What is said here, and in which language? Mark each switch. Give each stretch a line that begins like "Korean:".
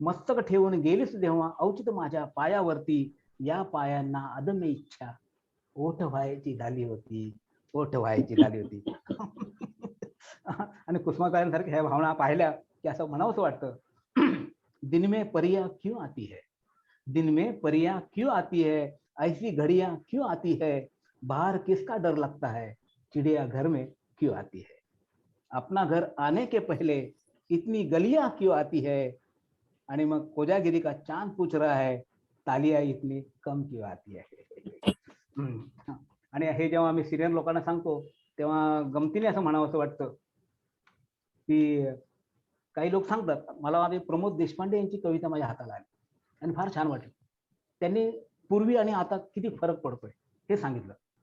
Marathi: मस्तक ठेवून गेलीस जेव्हा औचित माझ्या पायावरती, या पायांना अदम्य इच्छा ओठ व्हायची झाली होती, ओठ व्हायची झाली होती. आणि कुसुमाग्रजांसारख्या ह्या भावना पाहिल्या की असं म्हणावंसं वाटतं.
Hindi: दिन में परिया क्यों आती है, दिन में परिया क्यों आती है, ऐसी घड़ियां क्यों आती है, बाहर किसका डर लगता है, चिड़िया घर में क्यों आती है, अपना घर आने के पहले इतनी गलियां क्यों आती है,
Marathi: आणि मग कोजागिरी
Hindi: का चांद पूछ रहा है, तालिया इतनी कम क्यों आती है.
Marathi: आणि हे जेव्हा आम्ही सिनियर लोकांना सांगतो तेव्हा गमतीने असं म्हणावं वाटतं की काही लोक सांगतात मला आधी प्रमोद देशपांडे यांची कविता माझ्या हाताला आली आणि फार छान वाटली. त्यांनी पूर्वी आणि आता किती फरक पडतोय हे सांगितलं.